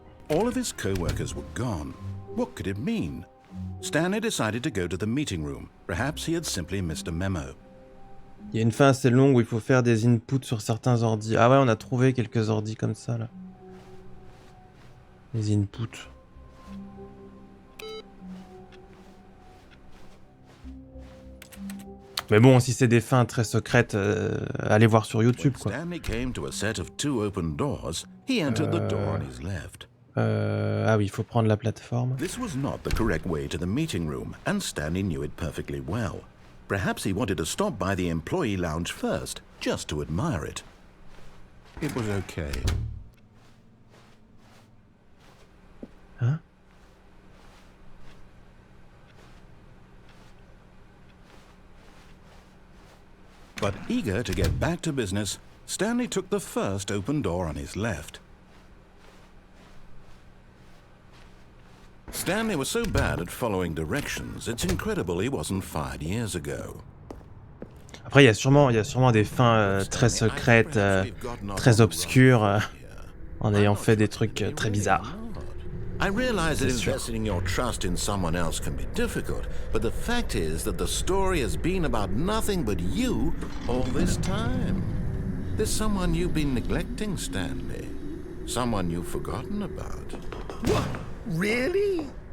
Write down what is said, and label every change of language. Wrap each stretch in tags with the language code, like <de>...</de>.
<en>All of his co-workers were gone. What could it mean? Stanley decided to go to the meeting room. Perhaps he had simply missed a memo.</en> <fr>Il y a une fin assez longue où il faut faire des inputs sur certains ordis. Ah ouais, on a trouvé quelques ordis comme ça, là. Les inputs. Mais bon, si c'est des fins très secrètes, allez voir sur YouTube, quoi.</fr> <en>Stanley came to a set of 2 open doors. He entered the door on his left.</en> <fr>Ah oui, il faut prendre la plateforme.</fr> <en>This was not the correct way to the meeting room, and Stanley knew it perfectly well. Perhaps he wanted to stop by the employee lounge first, just to admire it. It was okay. Hein? But eager to get back to business, Stanley took the first open door on his left. Stanley was so bad at following directions, it's incredible he wasn't fired years ago.</en> <fr>Après, il y a sûrement des fins très secrètes, très obscures, en ayant fait des trucs très bizarres.</fr> <en>I realize that investing your trust in someone else can be difficult, but the fact is that the story has been about nothing but you all this time. There's someone you've been neglecting, Stanley. Someone you've forgotten about. What? Really?</en>